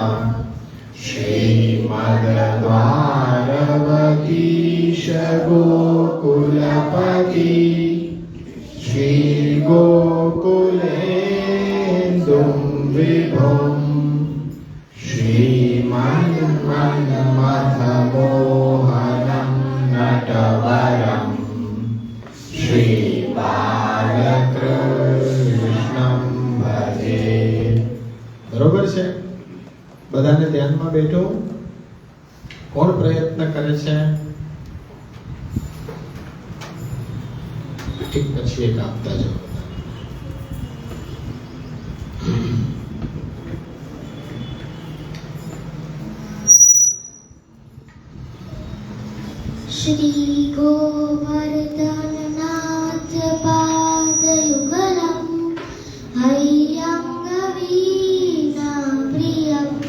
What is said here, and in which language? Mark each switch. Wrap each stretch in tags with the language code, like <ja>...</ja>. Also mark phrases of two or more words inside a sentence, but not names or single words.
<sa>श्रीमद्द्वारवतीश गोकुलपति श्रीगोकुलेन्दुं विभुं श्रीमन्मथमोहनं नटवरं श्रीबालकृष्णं भजे।</sa> <gu>बरोबर છે? બધાને ધ્યાનમાં બેઠો. કોણ પ્રયત્ન કરે છે? એક પછી એક આપતા જાઓ.</gu> <sa>श्री गोवर्धननाथ पादयुगलं हैयं गवीन प्रियं</sa>